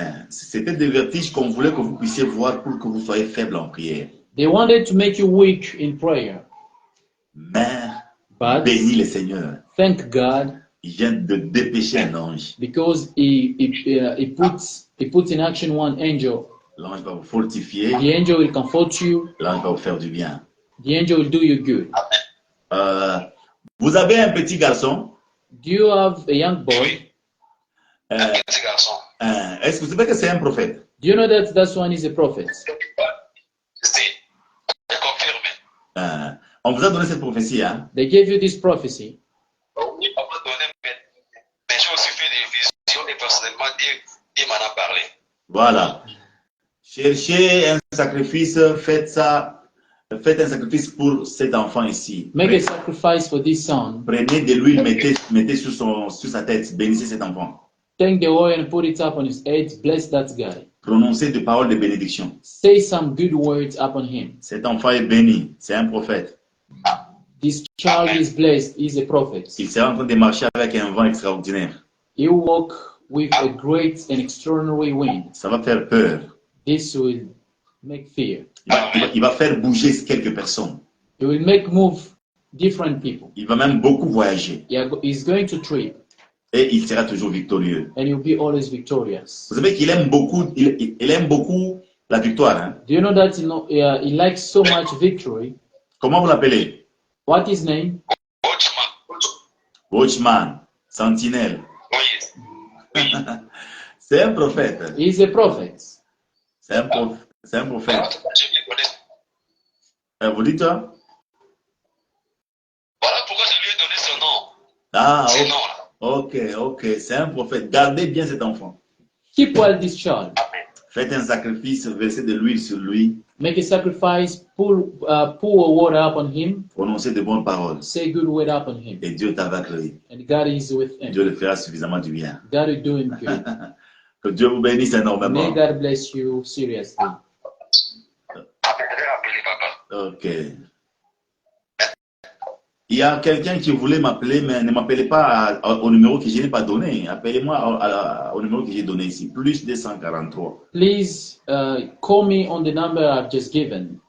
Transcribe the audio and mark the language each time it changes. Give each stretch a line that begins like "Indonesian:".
French: C'était des vertiges qu'on voulait que vous puissiez voir pour que vous soyez faible en prière.
English: They wanted to make you weak in prayer.
French: Mais
English: But
French: bénis le Seigneur.
English: thank God
French: Il vient de dépêcher un ange.
English: because he puts in action one angel.
French: L'ange va vous fortifier.
English: The angel will comfort you.
French: L'ange va vous faire du bien.
English: The angel will do you good.
French: Vous avez un petit garçon.
English: Do you have a young boy?
French: Un petit garçon. Est-ce que vous savez que c'est un prophète?
English: Do you know that that one is a prophet?
French: Si, je confirme. On vous a donné cette prophétie, hein?
English: They gave you this prophecy.
French: Oui, on m'a donné, mais j'ai aussi fait des visions et personnellement, Dieu m'en a parlé. Voilà. Cherchez un sacrifice, faites un sacrifice pour cet enfant ici.
English: Make a sacrifice for this son.
French: Prenez de l'huile, mettez sur sa tête, bénissez cet enfant.
English: Take the oil and put it up on his head. Bless that guy.
French: Prononcez des paroles de bénédiction.
English: Say some good words upon him.
French: Cet enfant est béni, c'est un prophète.
English: This child is blessed. He's a prophet.
French: Il sera en train de marcher avec un vent extraordinaire.
English: He will walk with a great and extraordinary wind.
French: Ça va faire peur.
English: This will make fear.
French: Il va faire bouger quelques personnes.
English: He will make move different people.
French: Il va même beaucoup voyager.
English: He's going to trip.
French: Et il sera toujours victorieux.
English: And he'll be always victorious.
French: Vous savez qu'il aime beaucoup, il aime beaucoup la victoire. Hein?
English: Do you know that he likes so much victory?
French: Comment vous l'appelez?
English: What is his name?
French: Watchman, sentinelle. Oui. C'est un prophète.
English: He's a prophet.
French: C'est un prophète. Je lui connais. Vous dites ça? Voilà pourquoi je lui ai donné ce nom. Ah, Ce ok. nom-là. Ok, c'est un prophète. Gardez bien cet enfant.
English: Keep well this child.
French: Faites un sacrifice, versez de l'huile sur lui.
English: Make a sacrifice. Pour water upon him.
French: Prononcez de bonnes paroles.
English: Say good word upon him.
French: Et Dieu t'avaclera.
English: And God is with him.
French: Dieu le fera suffisamment du bien.
English: God is doing good.
French: Que Dieu vous bénisse énormément.
English: May God bless you seriously.
French: Je vais appeler papa. Ok. Il y a quelqu'un qui voulait m'appeler, mais ne m'appelez pas au numéro que je n'ai pas donné. Appelez-moi au numéro que j'ai donné ici. Plus 243.
English: Please call me on the number I've just given.